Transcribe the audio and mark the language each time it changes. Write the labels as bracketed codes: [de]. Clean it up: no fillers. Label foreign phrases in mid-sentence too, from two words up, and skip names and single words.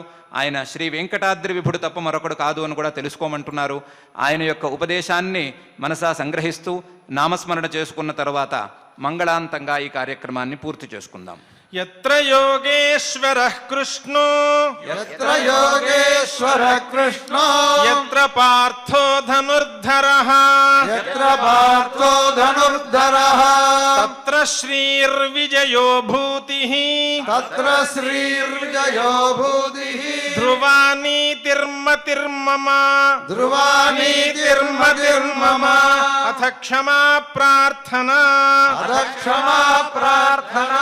[te] ఆయన శ్రీ వెంకటాద్రి విభుడు తప్ప మరొకడు కాదు అని కూడా తెలుసుకోమంటున్నారు. ఆయన యొక్క ఉపదేశాన్ని మనసా సంగ్రహిస్తూ నామస్మరణ చేసుకున్న తర్వాత మంగళాంతంగా ఈ కార్యక్రమాన్ని పూర్తి చేసుకుందాం. [sa] యత్ర యోగేశ్వరః కృష్ణో యత్ర యోగేశ్వరః కృష్ణో యత్ర పార్థో ధనుర్ధరః యత్ర పార్థో ధనుర్ధరః తత్ర శ్రీర్విజయో భూతిః తత్ర శ్రీర్విజయో భూతిః ధ్రువానీతిర్మతిర్మమ ధ్రువానీతిర్మతిర్మమ అథ క్షమా ప్రార్థనా అథ క్షమా ప్రార్థనా